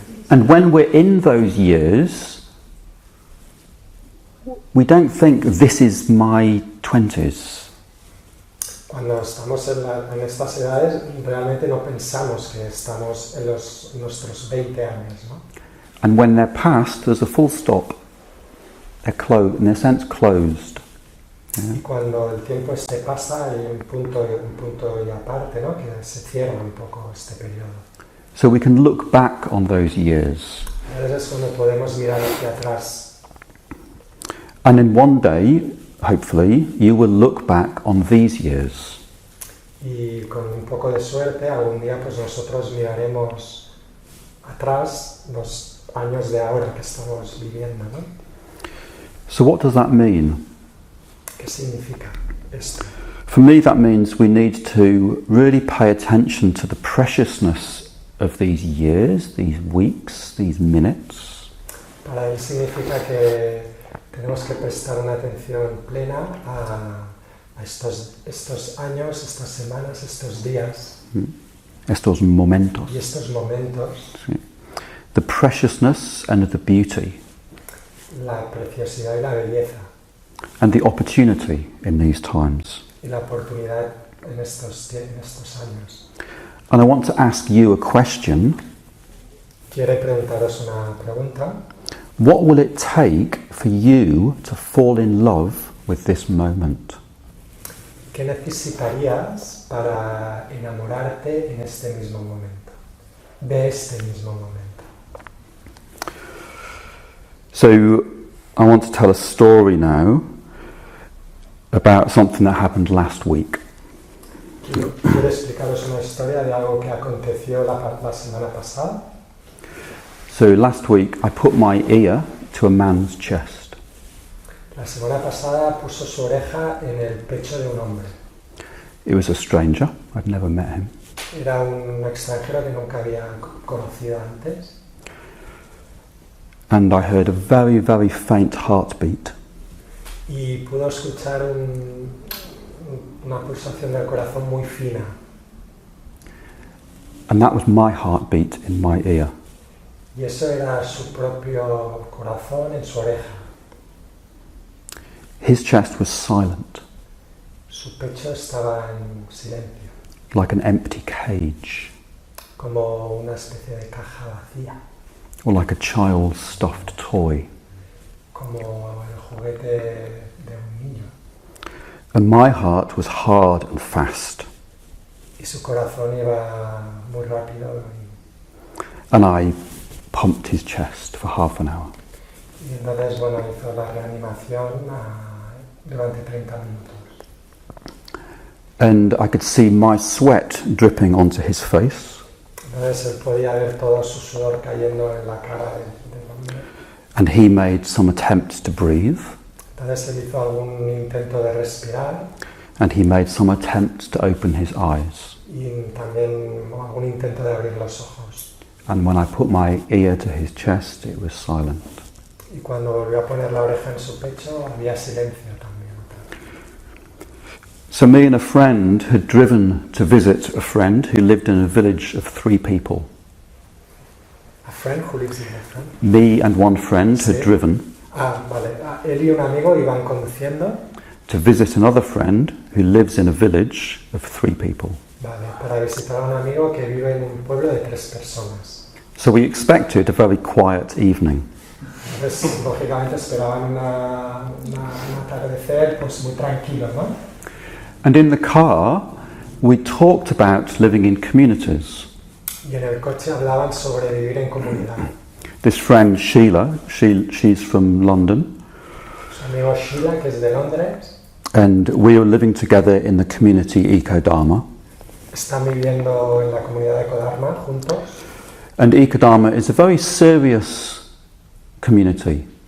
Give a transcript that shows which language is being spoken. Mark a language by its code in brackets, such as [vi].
[en] And when we're in those years, we don't think this is my 20s. [es] Cuando estamos en estas edades, realmente no pensamos que estamos en nuestros 20 años, ¿no? [en] And when they're past, there's a full stop. They're in a sense closed. Yeah. [es] Y cuando el tiempo pasa hay un punto y aparte, ¿no? Que se cierra un poco este periodo. [en] So we can look back on those years. [es] A veces es cuando podemos mirar hacia atrás. [en] And in one day, hopefully, you will look back on these years. [es] Y con un poco de suerte, algún día pues nosotros miraremos atrás los años de ahora que estamos viviendo, ¿no? [en] So what does that mean? [es] ¿Qué significa esto? [en] For me, that means we need to really pay attention to the preciousness of these years, these weeks, these minutes. [es] Para él significa que tenemos que prestar una atención plena a estos años, estas semanas, estos días. Estos momentos. Y estos momentos. Sí. [en] The preciousness and the beauty. [es] La preciosidad y la belleza. [en] And the opportunity in these times. [es] Y la oportunidad en estos años. [en] And I want to ask you a question. [es] Quiero preguntaros una pregunta. [en] What will it take for you to fall in love with this moment? [es] ¿Qué necesitarías para enamorarte en este mismo momento? De este mismo momento. [en] So I want to tell a story now about something that happened last week. [es] Quiero explicaros una historia de algo que aconteció la semana pasada. [en] So last week I put my ear to a man's chest. [es] La semana pasada puso su oreja en el pecho de un hombre. [en] It was a stranger. I'd never met him. [es] Era un extranjero que nunca había conocido antes. [en] And I heard a very, very faint heartbeat. [es] Y pudo escuchar una pulsación del corazón muy fina. [en] And that was my heartbeat in my ear. [es] Y eso era su propio corazón en su oreja. [en] His chest was silent, [es] Su pecho estaba en silencio, [en] like an empty cage, [es] como una especie de caja vacía, [en] or like a child's stuffed toy. [es] como el juguete de un niño. [en] And my heart was hard and fast. [es] Y su corazón iba muy rápido [en] And I pumped his chest for half an hour. [es] y entonces, bueno, hizo la reanimación durante 30 minutos. [en] And I could see my sweat dripping onto his face. [es] Entonces él podía ver todo su sudor cayendo en la cara del hombre. [en] And he made some attempt to breathe. [es] Entonces él hizo algún intento de respirar [en] And he made some attempt to open his eyes. [es] y también algún intento de abrir los ojos. [en] And when I put my ear to his chest, it was silent. [es] Y cuando volvió a poner la oreja en su pecho, había silencio también. [en] So me and a friend had driven to visit a friend who lived in a village of 3 people. A friend who lives in a friend. Me and one friend had [es] Sí. [en] driven [es] Vale. Él y un amigo iban conduciendo, [en] to visit another friend who lives in a village of 3 people. [es] vale, para visitar a un amigo que vive en un pueblo de 3 personas. [en] So we expected a very quiet evening. [es] Entonces, lógicamente esperaban un atardecer pues muy tranquilo, ¿no? [en] And in the car, we talked about living in communities. [es] Y en el coche hablaban sobre vivir en comunidad. [en] This friend Sheila, she's from London, [es] Su amigo Sheila, que es de Londres, [en] and we were living together in the community Eco-Dharma. [es] están viviendo en la comunidad de Eco-Dharma juntos. [en] And Eco-Dharma is a very serious community.